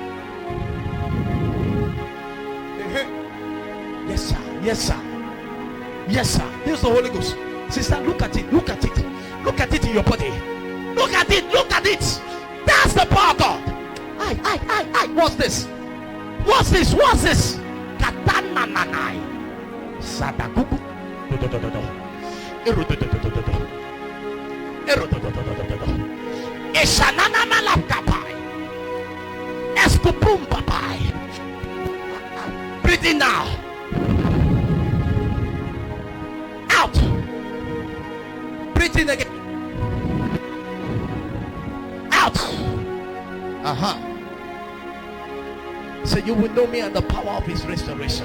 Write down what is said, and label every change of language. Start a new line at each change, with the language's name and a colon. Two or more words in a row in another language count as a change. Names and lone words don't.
English: Yes, sir. Yes, sir. Yes, sir. Here's the Holy Ghost. Sister, look at it. Look at it. Look at it in your body. Look at it. Look at it. That's the power of God. I. What's this? What's this? What's this? Katana nanai. Sadakuku. Eshanana malakapai. Eskupum papai. Breathe in now. Out. Breathe in again. Out. So you will know me and the power of his restoration.